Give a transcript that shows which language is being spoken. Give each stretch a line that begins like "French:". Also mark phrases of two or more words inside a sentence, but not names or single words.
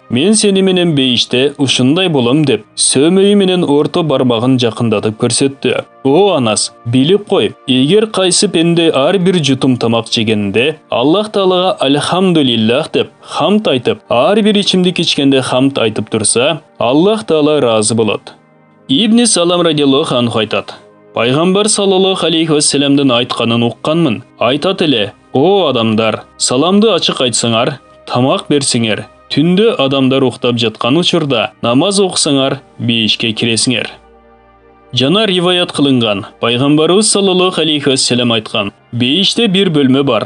Kyrgyz: Мен сени менен бейиште ушундай болом деп сөмөйү менен орто бармагын жакындатып көрсөттү. О Анас, билип кой, эгер кайсы пенде ар бир жутум тамак жегенде Аллах Таалага альхамдулиллах деп хамд айтып, ар бир ичимдик ичкенде хамд айтып турса, Аллах Таала ыраазы болот. Ибн Салам
Arabic: رضي الله عنه
Kyrgyz: айтат: Пайгамбар
Arabic: صلى الله عليه وسلم
Kyrgyz: айтканын укканмын. Айтат эле: "О адамдар, саламды ачык айтсаңар, тамак берсеңер, түндө адамдар уктап жаткан учурда намаз окусаңар, бейишке киресиңер." Жана риваят кылынган, Пайгамбарыбыз
Arabic: صلى الله عليه وسلم
Kyrgyz: айткан: "Бейиште бир бөлмө бар.